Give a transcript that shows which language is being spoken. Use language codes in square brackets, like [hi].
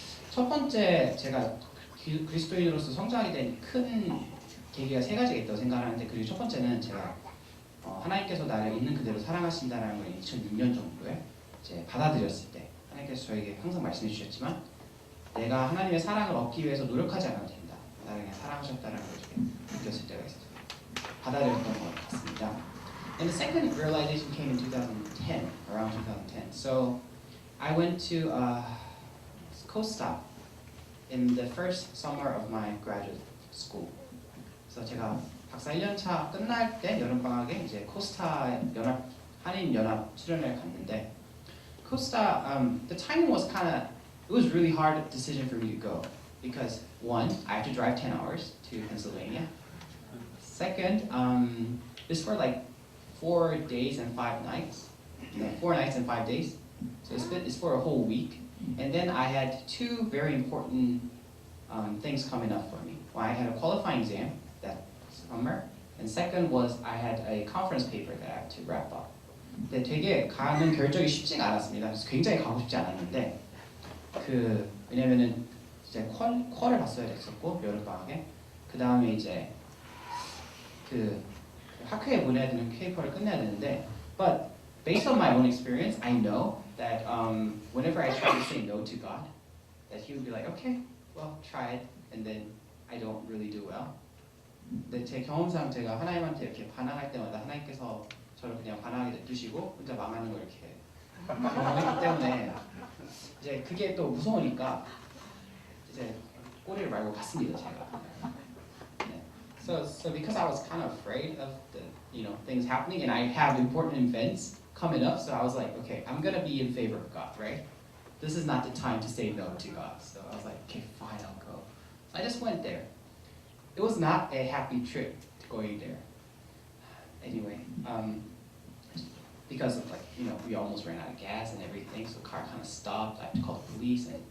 [ko] 첫 번째 제가 그리스도인으로서 성장하게 된 큰 계기가 3가지가 있다고 생각하는데, 그리고 첫 번째는 제가 하나님께서 나를 있는 그대로 사랑하신다는 걸 2006년 정도에 이제 받아들였을 때, 하나님께서 저에게 항상 말씀해 주셨지만 내가 하나님의 사랑을 얻기 위해서 노력하지 않아도 된다, 나를 그냥 사랑하셨다는 걸 느꼈을 때가 있었어요. 받아들였던 것 같습니다. [en] And the second realization came in 2010, around 2010. So I went to co-stop in the first summer of my graduate school. [ko] 그래서 제가 박사 1년차 끝날 때 여름방학에 이제 코스타 연합 한인 연합 수련회를 갔는데, 코스타 [en] the timing was it was really hard decision for me to go because one, I have to drive 10 hours to Pennsylvania. Second, it's for like 4 days and 5 nights. 4 nights and 5 days. So it's for a whole week. And then I had 2 very important things coming up for me. Well, I had a qualifying exam that summer, and second was I had a conference paper that I had to wrap up. [ko] 근데 되게 가는 결정이 쉽지가 않았습니다. 그래서 굉장히 가고 싶지 않았는데, 왜냐면은 이제 퀄을 봤어야 됐었고 여름방학에 그 다음에 이제 그 학회에 보내야 되는 페이퍼를 끝내야 되는데 [en] but based on my own experience I know that whenever I try to say no to God that he would be like okay well try it and then I don't really do well [ko] 근데 제 경험상 제가 하나님한테 이렇게 반항할 때마다 하나님께서 저를 그냥 반항하게 냅두시고 혼자 망하는 걸 이렇게 경험했기 때문에 이제 그게 또 무서우니까 이제 꼬리를 말고 갔습니다 제가. 네. [en] So because I was kind of afraid of the things happening and I have important events coming up, so I was like, okay, I'm gonna be in favor of God, right? This is not the time to say no to God. So I was like, okay, fine, I'll go. So I just went there. It was not a happy trip going there. Anyway, because of we almost ran out of gas and everything, so the car kind of stopped. I had to call the police.